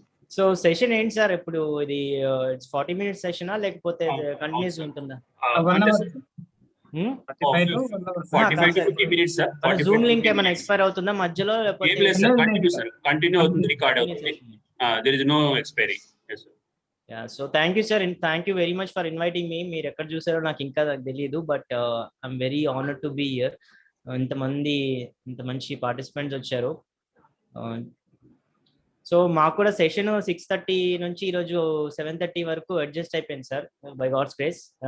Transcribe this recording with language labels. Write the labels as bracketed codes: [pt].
[te] So session ఏంటి sir ఇప్పుడు ఇది ఇట్స్ 40 minutes సెషన్ లేకపోతే కంటిన్యూస్ ఉంటుందా? [en] 1 hour. 45 to 1 hour. 45 to 50 minutes sir. [te] Zoom link ఏమైనా ఎక్స్పైర్ అవుతుందా మధ్యలో లేకపోతే ఏం లేదు సార్, కంటిన్యూ సార్, కంటిన్యూ అవుతుంది, రికార్డ్ అవుతుంది. [en] There is no expiry. yes sir. Yeah, so thank you sir, and thank you very much for inviting me. [te] మీరు ఎక్కడ చూసారో నాకు ఇంకా తెలియదు, [en] But I'm very honoured to be here. [te] ఇంత మంచి పార్టిసిపెంట్స్ వచ్చారు. సో మాకు కూడా సెషన్ 6:30 నుంచి ఈరోజు 7:30 వరకు అడ్జస్ట్ అయిపోయింది సార్, బై గాడ్స్ గ్రేస్.